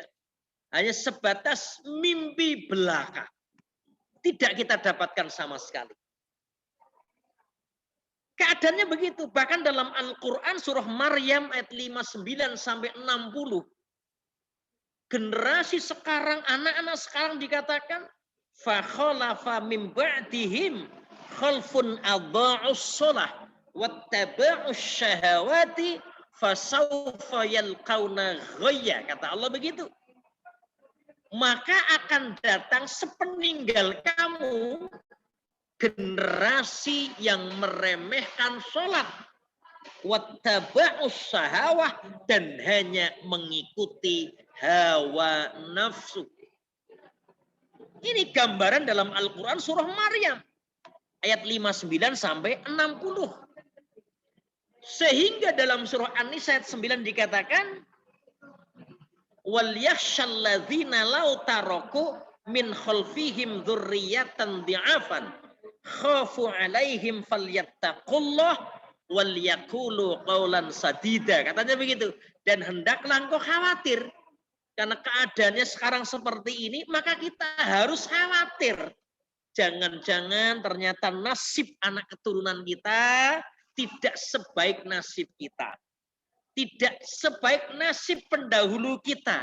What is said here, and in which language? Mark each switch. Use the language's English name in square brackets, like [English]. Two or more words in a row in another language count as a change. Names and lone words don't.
[Indonesian] Hanya sebatas mimpi belaka. Tidak kita dapatkan sama sekali. Keadaannya begitu. Bahkan dalam Al-Quran surah Maryam ayat 59 sampai 60. Generasi sekarang, anak-anak sekarang dikatakan [Arabic] فخلف من بعدهم خلف أضاعوا الصلاة واتبعوا الشهوات فسوف يلقون غيا. [Indonesian] Kata Allah begitu. Maka akan datang sepeninggal kamu generasi yang meremehkan sholat, [Arabic] واتبعوا الشهوات, [Indonesian] dan hanya mengikuti hawa nafsu. Ini gambaran dalam Al-Quran surah Maryam ayat 59 sampai 60. Sehingga dalam surah An-Nisa ayat 9 dikatakan [Arabic] وليخش الذين لو تركوا من خلفهم ذرية ضعافا خافوا عليهم فليتقوا الله وليقولوا قولا سديدا. [Indonesian] Katanya begitu. Dan hendaklah engkau khawatir karena keadaannya sekarang seperti ini, maka kita harus khawatir. Jangan-jangan ternyata nasib anak keturunan kita tidak sebaik nasib kita. Tidak sebaik nasib pendahulu kita.